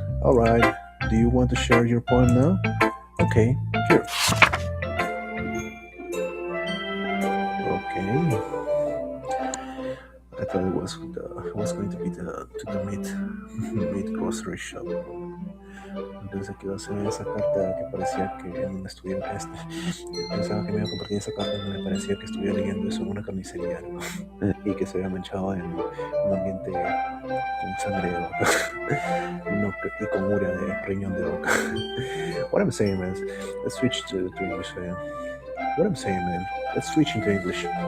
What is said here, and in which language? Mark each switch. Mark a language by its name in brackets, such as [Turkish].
[English] Alright, do you want to share your poem now? Okay, here. Okay. I thought it was going to be the mid grocery shop. [Spanish] Entonces aquí va a ser esa carta que parecía que no estuviera pensaba que me iba a compartir esa carta donde parecía que estuviera leyendo eso en una carnicería, ¿no? Y que se había manchado en un ambiente con sangre de vaca no, y con urea de riñón de vaca. [English] What I'm saying, man, let's switch to English. What I'm saying, man, let's switch into English.